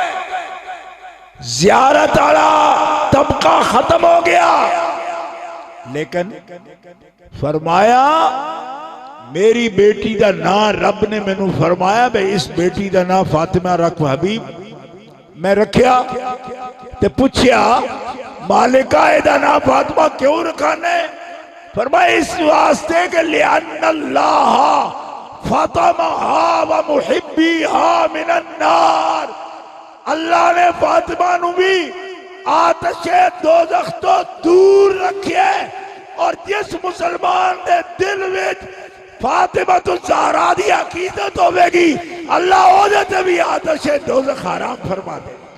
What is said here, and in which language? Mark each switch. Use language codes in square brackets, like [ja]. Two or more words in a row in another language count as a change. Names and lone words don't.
[ur] زیارت والا طبقہ ختم ہو گیا. [pa] لیکن فرمایا میری بیٹی دا نام رب نے میں نو فرمایا بے اس بیٹی دا نام فاطمہ رکھ حبیب. میں رکھیا تے پوچھیا مالکہ دا نام فاطمہ کیوں رکھانے؟ فرمایا اس واسطے کہ [ar] لِأَنَّ اللَّهَ فاطمہا و محبیہا من النار. [pa] اللہ نے فاطمہ نو بھی آتش دوزخ تو دور رکھے، اور جس مسلمان دے دل وچ فاطمہ تو زہرا دی عقیدت ہوئے گی اللہ او دے بھی آتش دوزخ حرام فرما دے.